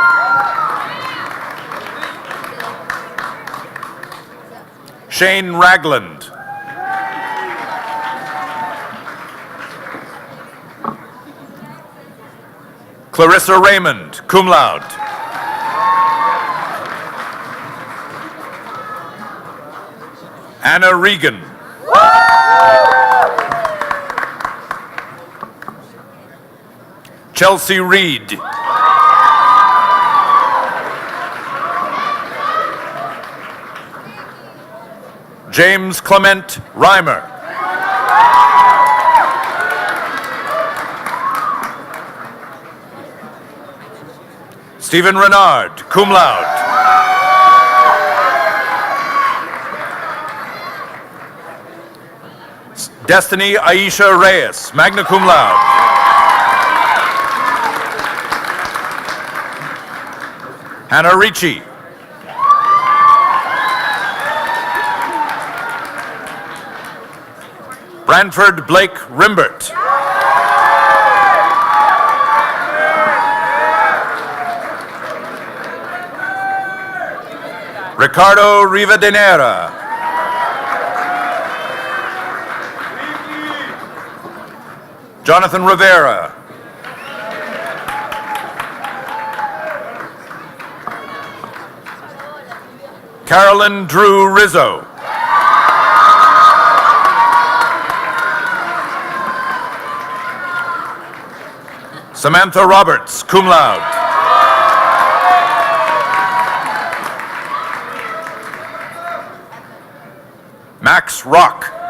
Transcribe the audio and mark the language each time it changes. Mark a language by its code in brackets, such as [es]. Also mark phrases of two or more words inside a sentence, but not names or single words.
[en] Shane Ragland. Clarissa Raymond, cum laude. Anna Regan. Chelsea Reed. James Clement Reimer. Stephen Renard, cum laude. Destiny Aisha Reyes, magna cum laude. Hannah Ricci. Branford Blake Rimbert. Ricardo Rivadeneira. Jonathan Rivera. Carolyn Drew Rizzo. Samantha Roberts, cum laude. Max Rock.